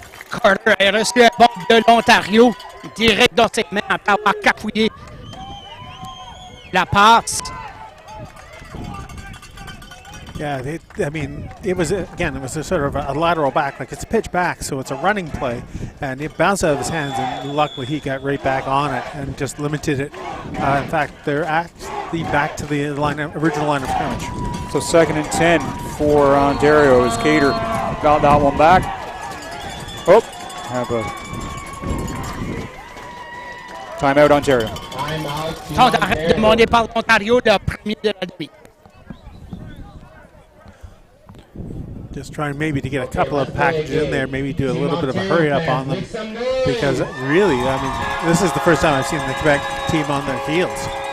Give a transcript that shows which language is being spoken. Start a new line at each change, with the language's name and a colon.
French: Carter a reçu la bombe de l'Ontario direct dans ses mains après avoir cafouillé la passe.
English: Yeah, it was a sort of a lateral back, like it's a pitch back, so it's a running play, and it bounced out of his hands, and luckily he got right back on it and just limited it. In fact, they're actually back to the original line of scrimmage. So 2nd and 10 for Ontario as Cater got that one back. Oh, have a timeout Ontario.
French: Temps d'arrêt demandé par l'Ontario, le premier de la demi.
English: Just trying maybe to get a couple of packages in there, maybe do a little bit of a hurry up on them, because really, this is the first time I've seen the Quebec team on their heels.